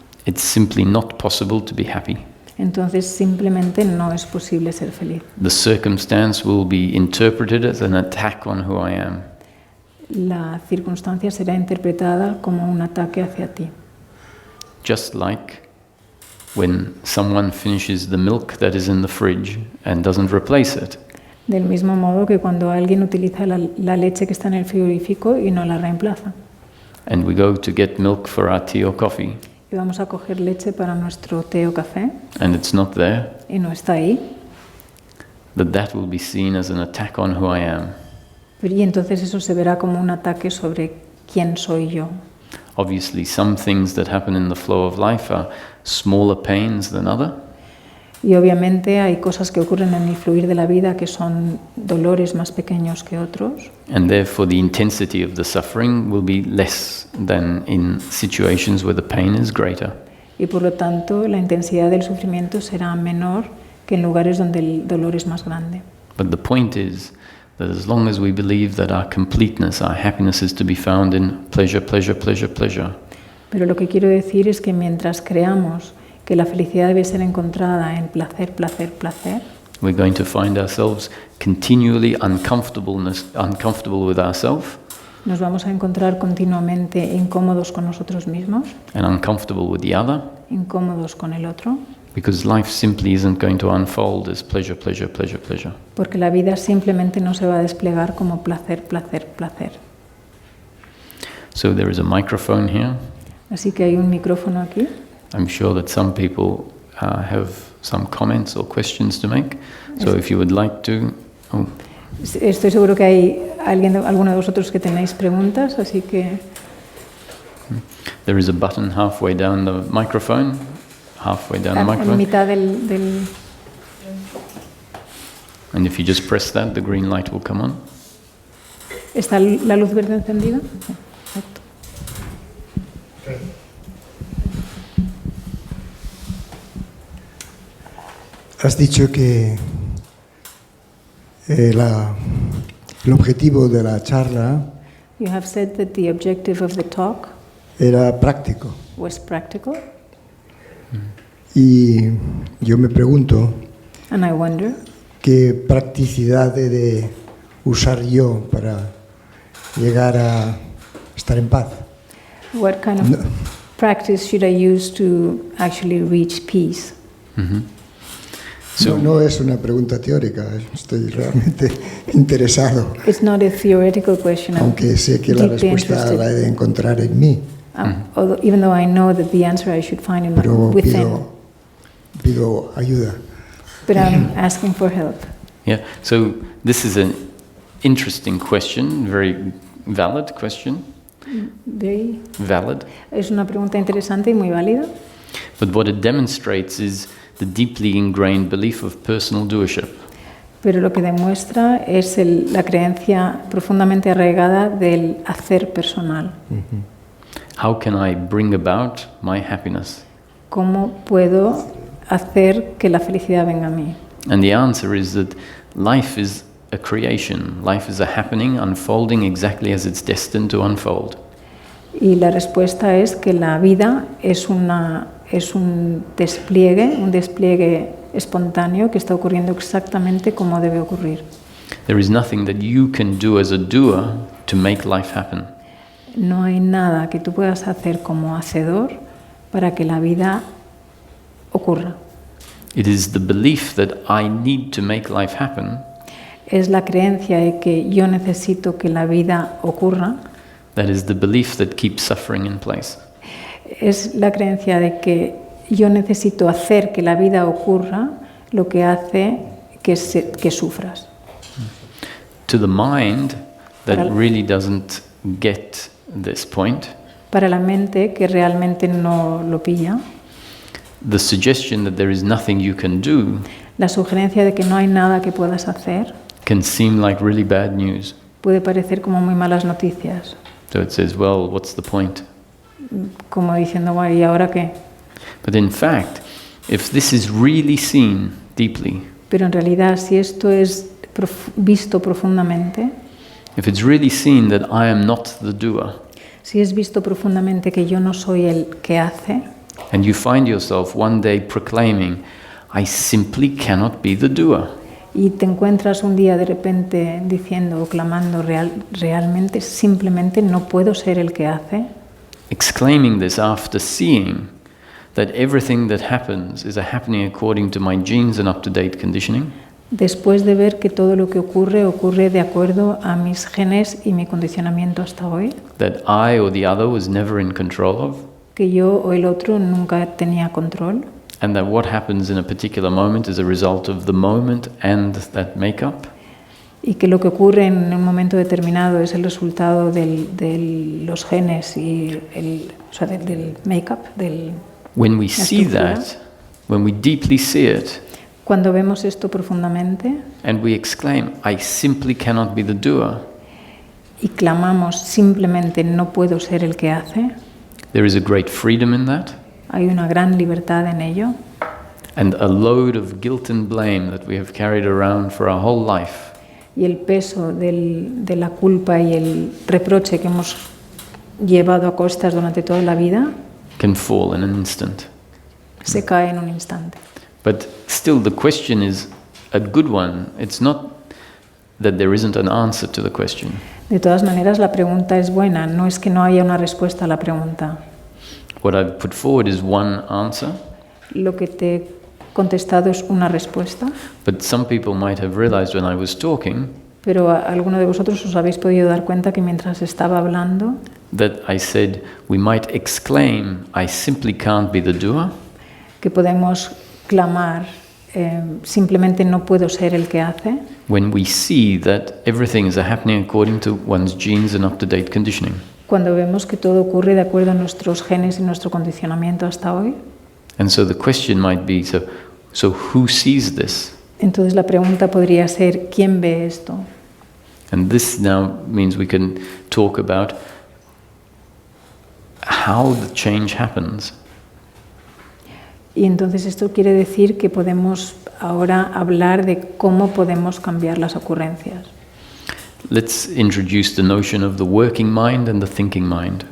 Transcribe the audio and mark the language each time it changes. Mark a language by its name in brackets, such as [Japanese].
[English] it's simply not possible to be happy. [Spanish] entonces simplemente no es posible ser feliz. [English] The circumstance will be interpreted as an attack on who I am. [Spanish] La circunstancia será interpretada como un ataque hacia ti. [English] Just like when someone finishes the milk that is in the fridge and doesn't replace it. [Spanish] Del mismo modo que cuando alguien utiliza la leche que está en el frigorífico y no la reemplaza. [English] And we go to get milk for our tea or coffee, [Spanish] Y vamos a coger leche para nuestro té o café [English] and it's not there, [Spanish] y no está ahí. [English] that will be seen as an attack on who I am. [Spanish] Y entonces eso se verá como un ataque sobre quién soy yo. [English] Obviously, some things that happen in the flow of life are smaller pains than other, [Spanish] Y obviamente hay cosas que ocurren en el fluir de la vida que son dolores más pequeños que otros. [English] and therefore the intensity of the suffering will be less than in situations where the pain is greater. [Spanish] Y por lo tanto la intensidad del sufrimiento será menor que en lugares donde el dolor es más grande. [English] But the point is that as long as we believe that our completeness, our happiness is to be found in pleasure, pleasure, pleasure, pleasure, [Spanish] Pero lo que quiero decir es que mientras creamos que la felicidad debe ser encontrada en placer, placer, placer, [English] we're going to find ourselves continually uncomfortable with ourselves [Spanish] nos vamos a encontrar continuamente incómodos con nosotros mismos, [English] and uncomfortable with the other, [Spanish] incómodos con el otro, [English] because life simply isn't going to unfold as pleasure, pleasure, pleasure, pleasure. [Spanish] porque la vida simplemente no se va a desplegar como placer, placer, placer. [English] So there is a microphone here. [Spanish] Así que hay un micrófono aquí. [English] I'm sure that some people have some comments or questions to make. So if you would like to... Oh. [Spanish] Estoy seguro que hay alguno de vosotros que tenéis preguntas, así que... [English] There is a button halfway down the microphone. [Spanish] En mitad del... [English] And if you just press that, the green light will come on. [Spanish] ¿Está la luz verde encendida? Perfecto. Has dicho que el objetivo de la charla [English] You have said that the objective of the talk [Spanish] era práctico. [English] was practical. [Spanish] Y yo me pregunto [English] And I wonder, [Spanish] qué practicidad he de usar yo para llegar a estar en paz. [English] what kind of practice should I use to actually reach peace? So, [Spanish] No es una pregunta teórica, estoy realmente interesado, [English] It's not a theoretical question. I'm [Spanish] aunque sé que la [English] deeply [Spanish] respuesta [English] interested. [Spanish] la he de encontrar en mí, [English] Even though I know that the answer I should find [Spanish] pero [English] within, [Spanish] pido ayuda. [English] but I'm asking for help. yeah, so this is an interesting question, very valid question. Very, Valid. [Spanish] es una pregunta interesante y muy válida. [English] But what it demonstrates is the deeply ingrained belief of personal doership. [Spanish] Pero lo que demuestra es la creencia profundamente arraigada del hacer personal. [English] How can I bring about my happiness? [Spanish] ¿Cómo puedo hacer que la felicidad venga a mí? [English] And the answer is that life is a creation. Life is a happening unfolding exactly as it's destined to unfold. [Spanish] Y la respuesta es que la vida es un despliegue espontáneo que está ocurriendo exactamente como debe ocurrir. [English] There is nothing that you can do as a doer to make life happen. [Spanish] No hay nada que tú puedas hacer como hacedor para que la vida ocurra. [English] It is the belief that I need to make life happen [Spanish] Es la creencia de que yo necesito que la vida ocurra. [English] that is the belief that keeps suffering in place. [Spanish] Es la creencia de que yo necesito hacer que la vida ocurra lo que hace que sufras. [English] To the mind that [Spanish] Para- [English] really doesn't get this point, [Spanish] Para la mente que realmente no lo pilla, [English] the suggestion that there is nothing you can do [Spanish] la sugerencia de que no hay nada que puedas hacer [English] can seem like really bad news. [Spanish] puede parecer como muy malas noticias, [English] So it says, well, what's the point? [Spanish] como diciendo, bueno, ¿y ahora qué? [English] But in fact, if this is really seen deeply, [Spanish] Pero en realidad, si esto es visto profundamente, [English] if it's really seen that I am not the doer, [Spanish] si es visto profundamente que yo no soy el que hace, [English] and you find yourself one day proclaiming, I simply cannot be the doer, [Spanish] y te encuentras un día de repente diciendo o clamando realmente, simplemente no puedo ser el que hace, [English] exclaiming this after seeing that everything that happens is happening according to my genes and up-to-date conditioning, [Spanish] después de ver que todo lo que ocurre de acuerdo a mis genes y mi condicionamiento hasta hoy, [English] that I or the other was never in control of, [Spanish] que yo o el otro nunca tenía control, [English] and that what happens in a particular moment is a result of the moment and that makeup, [Spanish] y que lo que ocurre en un momento determinado es el resultado de los genes y del make-up, [English] when we [Spanish] la [English] see [Spanish] estructura. [English] that, when we deeply see it, [Spanish] Cuando vemos esto profundamente [English] and we exclaim, I simply cannot be the doer, [Spanish] y clamamos simplemente no puedo ser el que hace, [English] there is a great freedom in that, [Spanish] hay una gran libertad en ello [English] and a load of guilt and blame that we have carried around for our whole life [Spanish] y el peso de la culpa y el reproche que hemos llevado a cuestas durante toda la vida [English] can fall in an instant. [Spanish] se cae en un instante. [English] But still, the question is a good one. It's not that there isn't an answer to the question. [Spanish] De todas maneras, la pregunta es buena, no es que no haya una respuesta a la pregunta. [English] What I've put forward is one answer, [Spanish] Lo que te he contestado es una respuesta, [English] but some people might have realized when I was talking [Spanish] Pero alguno de vosotros os habéis podido dar cuenta que mientras estaba hablando, [English] that I said we might exclaim, I simply can't be the doer, [Spanish] que podemos clamar, simplemente no puedo ser el que hace, [English] when we see that everything is happening according to one's genes and up-to-date conditioning. [Spanish] cuando vemos que todo ocurre de acuerdo a nuestros genes y nuestro condicionamiento hasta hoy. [English] And so the question might be, so who sees this? [Spanish] Entonces la pregunta podría ser, ¿quién ve esto? [English] And this now means we can talk about how the change happens. [Spanish] Y entonces esto quiere decir que podemos ahora hablar de cómo podemos cambiar las ocurrencias. [English] Let's introduce the notion of the working mind and the thinking mind.